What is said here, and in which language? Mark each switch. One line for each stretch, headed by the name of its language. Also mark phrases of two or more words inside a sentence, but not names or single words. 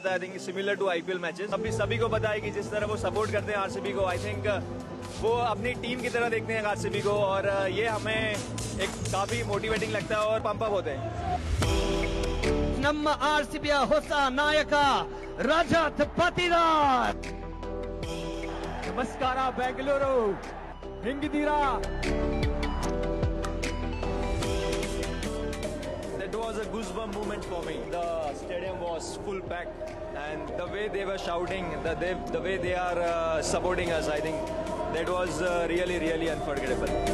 Hindi: है
English: I think similar to IPL matches
Hindi: अभी सभी को पता है कि जिस तरह वो सपोर्ट करते हैं आरसीबी को
English: I think
Hindi: वो अपनी टीम की तरह देखते हैं आरसीबी को और ये हमें एक काफी मोटिवेटिंग लगता है और
English: pump up
Hindi: होते हैं
Kannada: ನಮ್ಮ ಆರ್ಸಿಬಿಯ ಹೊಸ ನಾಯಕ ರಜತ್ ಪತಿದಾರ್ ನಮಸ್ಕಾರ ಬೆಂಗಳೂರು ಹೆಂಗಿದ್ದೀರಾ
English: It was a goosebump moment for me. The stadium was full packed, and the way they were shouting, the way they are supporting us, I think that was really, really unforgettable.